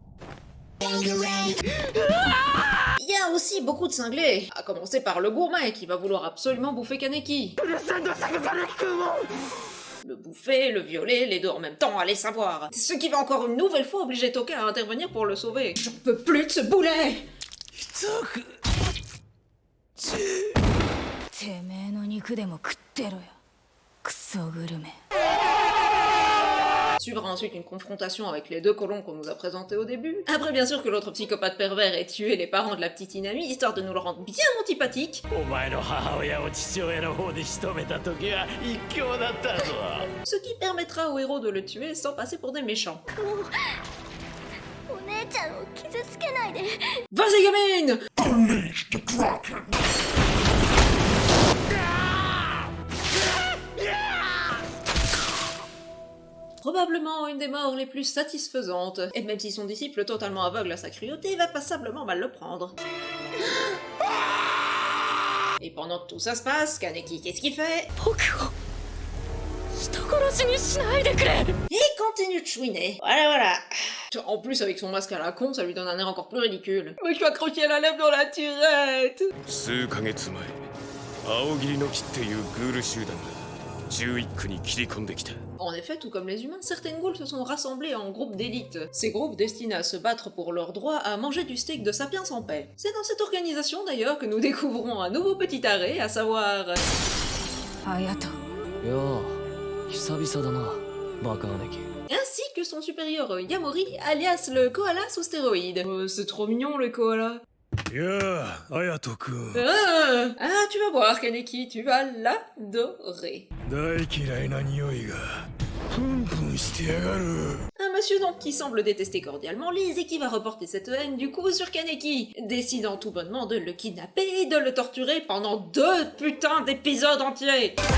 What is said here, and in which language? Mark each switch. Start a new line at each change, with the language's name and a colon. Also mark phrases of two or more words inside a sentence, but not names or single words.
French: Il y a aussi beaucoup de cinglés, à commencer par le gourmet qui va vouloir absolument bouffer Kaneki. Le bouffer, le violer, les deux en même temps, allez savoir. Ce qui va encore une nouvelle fois obliger Toka à intervenir pour le sauver. J'en peux plus de ce boulet!
Japanese: てめえの肉でも食ってろよ。クソグルメ。
French: Suivra ensuite une confrontation avec les deux colons qu'on nous a présentés au début. Après, bien sûr que l'autre psychopathe pervers ait tué les parents de la petite Inami, histoire de nous le rendre bien antipathique.
Japanese: お前の母親を父親の方で仕留めた時は一興だったぞ。
French: Ce qui permettra au héros de le tuer sans passer pour des méchants.
Japanese: お姉ちゃんを傷つけないで。
French: Vas-y gamine! Probablement une des morts les plus satisfaisantes, et même si son disciple totalement aveugle à sa cruauté va passablement mal le prendre. Et pendant que tout ça se passe, Kaneki, qu'est-ce qu'il fait? Il continue de chouiner. Voilà. En plus, avec son masque à la con, ça lui donne un air encore plus ridicule. Mais je suis accroché à la lèvre dans la tirette!
Japanese: 数ヶ月前青霧の木っていうグール集団が11区に切り込んできた。
French: En effet, tout comme les humains, certaines ghouls se sont rassemblées en groupes d'élite. Ces groupes destinés à se battre pour leur droit à manger du steak de sapiens en paix. C'est dans cette organisation d'ailleurs que nous découvrons un nouveau petit arrêt, à savoir...
Japanese: 隼人。よう久々だなバカ姉貴。
French: ainsi que son supérieur Yamori, alias le koala sous stéroïdes. C'est trop mignon les koalas. Ah, tu vas voir, Kaneki, tu vas l'adorer. Un monsieur donc qui semble détester cordialement Lise et qui va reporter cette haine du coup sur Kaneki, décidant tout bonnement de le kidnapper et de le torturer pendant 2 putains d'épisodes entiers.